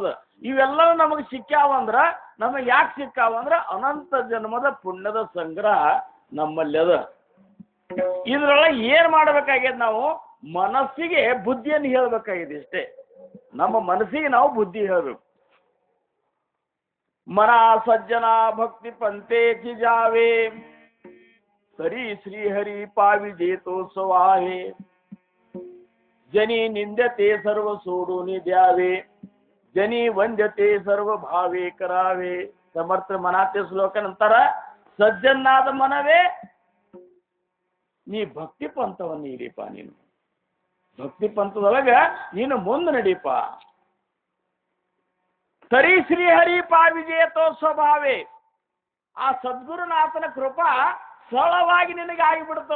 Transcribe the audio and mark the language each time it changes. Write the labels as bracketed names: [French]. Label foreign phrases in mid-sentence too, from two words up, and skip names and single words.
[Kannada] ಇವೆಲ್ಲವೂ ನಮಗೆ ಸಿಕ್ಕಾವಂದ್ರ ನಮಗೆ ಯಾಕೆ ಸಿಕ್ಕಾವಂದ್ರ ಅನಂತ ಜನ್ಮದ ಪುಣ್ಯದ ಸಂಗ್ರಹ ನಮ್ಮಲ್ಲಿ ಅದ. ಇದ್ರೊಳಗೆ ಏನ್ ಮಾಡ್ಬೇಕಾಗ್ಯದ? ನಾವು ಮನಸ್ಸಿಗೆ ಬುದ್ಧಿಯನ್ನು ಹೇಳ್ಬೇಕಾಗಿದೆ ಇಷ್ಟೇ. ನಮ್ಮ ಮನಸ್ಸಿಗೆ ನಾವು ಬುದ್ಧಿ ಹೇಳಬೇಕು. [Marathi] मन सज्जन भक्ति पंथेचि जावे तरी श्रीहरी पाविजेतो स्वाहे जनी निंद्यते सर्व सोडून द्यावे जनी वंद्यते सर्व भावे करावे. समर्थ मनाते श्लोक नंतर [Kannada] ಸಜ್ಜನಾದ ಮನವೇ ನೀ ಭಕ್ತಿ ಪಂಥವನ್ನು ಹಿಡಿಪ. ನೀನು ಭಕ್ತಿ ಪಂಥದೊಳಗ ನೀನು ಮುಂದೆ ನಡೀಪ. [Marathi] तरी श्रीहरी पाविजेतो स्वभावे, [Kannada] ಆ ಸದ್ಗುರುನಾಥನ ಕೃಪಾ ಸರಳವಾಗಿ ನಿನಗೆ ಆಗಿಬಿಡ್ತದ.